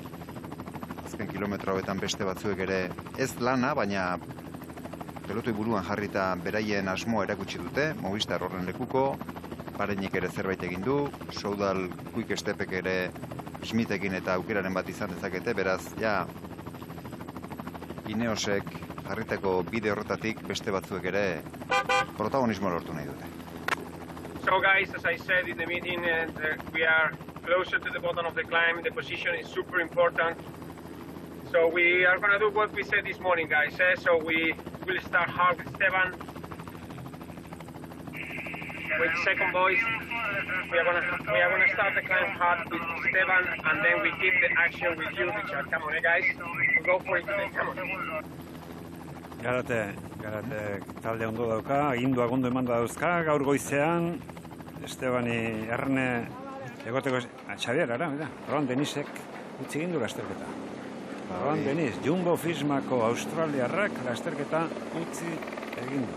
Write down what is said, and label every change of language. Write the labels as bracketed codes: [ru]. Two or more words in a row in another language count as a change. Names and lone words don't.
[eu] Azken kilometro hauetan beste batzuek ere ez lana, baina pelotoi buruan jarrita beraien asmoa erakutsi dute, Movistar horren lekuko, Parenik ere zerbait egin du, Soudal Quick Stepek ere Schmidtekin eta aukeraren bat izan dezakete, beraz, ja, Ineosek jarritako bide horretatik beste batzuek ere protagonismo lortu nahi dute. [en] So guys, as I said in the meeting, we are closer to the bottom of the climb. The position is super important. So we are going to do what we said this morning, guys. So we will start hard with Esteban. With second boys, we are going to start the climb hard with Esteban, and then we keep the action with you, Richard. Come on, guys. We'll go for it today. Come on. [eu] Garate talde ondo dauka, aginduak ondo eman dauzka, gaur goizean, Estebani erne egoteko, Xabier, ara, Rohan Denisek utzi egin du lasterketa. Rohan Denis, Jumbo Fismako Australiarrak lasterketa utzi egin du.